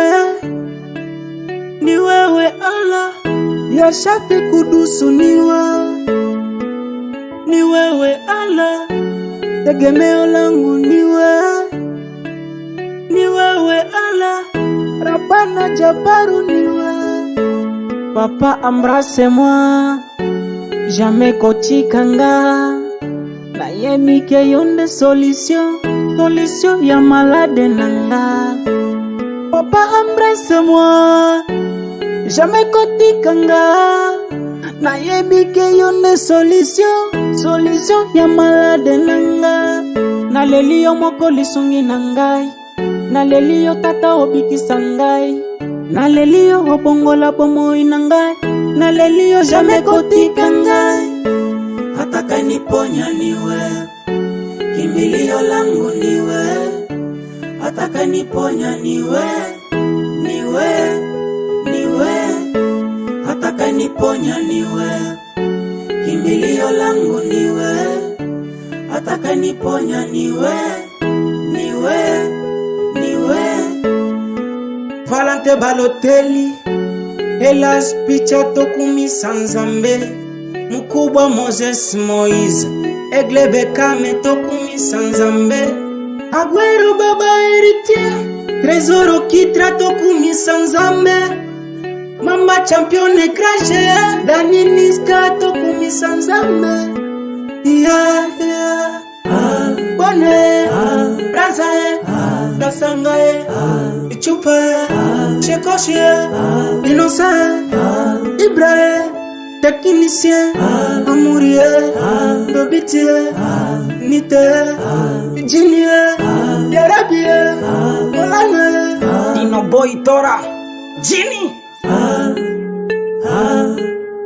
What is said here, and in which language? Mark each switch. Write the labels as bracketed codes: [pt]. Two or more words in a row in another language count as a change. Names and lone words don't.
[sw] Ni wewe Allah, ya Shafi Kudusu niwe. Ni wewe Allah, tegemeo langu niwe. Ni wewe Allah, [ar] Rabbana Jabaru [sw] niwe. [fr] Papa embrasse-moi, [ln] jamais kotika nga. Na yemike yonde solution, solution ya malade nanga. [fr] Papa embrasse-moi, [ln] jamais kotika nga. Na yebike yonde solution, solution ya malade nanga. Naleliyo moko lisungi na ngai, naleliyo tata obikisa ngai, naleliyo obongola bomoi na ngai, naleliyo jamais kotika ngai. [sw] Ataka niponya niwe, kimbilio langu niwe. Ataka niponya niwe, niwe, niwe. Ataka niponya niwe, kimbilio langu niwe. Ataka niponya niwe, niwe, niwe. [ln] Valente Balotelli, Elas picha tokumisa Nzambe. Mkubwa Moses Moise, Egle Bekame tokumisa Nzambe. Aguero Baba Héritier, Trésor Kitra tokumisa Nzambe. Mamba Champion Crashe, Dani Niska tokumisa Nzambe. [en] Yeah, yeah. [ln] Bone, Brazae, Dasangae, Ichupe, Chekoshe, Innocent, Ibrahim, technicien, amourier, Dobitier, Nite, Jinier, Yarabier, Molane, Dino Boy Tora, Jini.